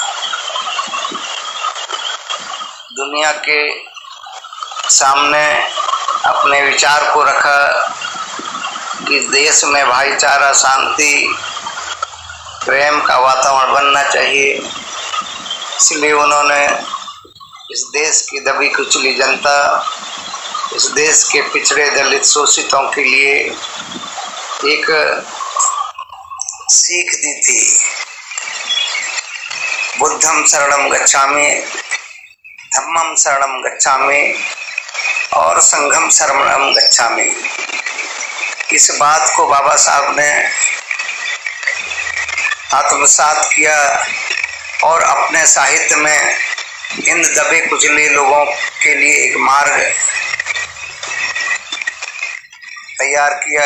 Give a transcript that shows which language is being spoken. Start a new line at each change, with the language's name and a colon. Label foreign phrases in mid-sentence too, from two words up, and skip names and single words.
Hindi: दुनिया के सामने अपने विचार को रखा कि देश में भाईचारा, शांति, प्रेम का वातावरण बनना चाहिए, इसलिए उन्होंने इस देश की दबी कुचली जनता, इस देश के पिछड़े दलित शोषितों के लिए एक सीख दी थी।
Pali: बुद्धम शरणम गच्छामि, धम्मम शरणम गच्छामि और संघम शरणम गच्छामि।
Hindi: इस बात को बाबा साहब ने आत्मसात किया और अपने साहित्य में इन दबे कुचले लोगों के लिए एक मार्ग तैयार किया।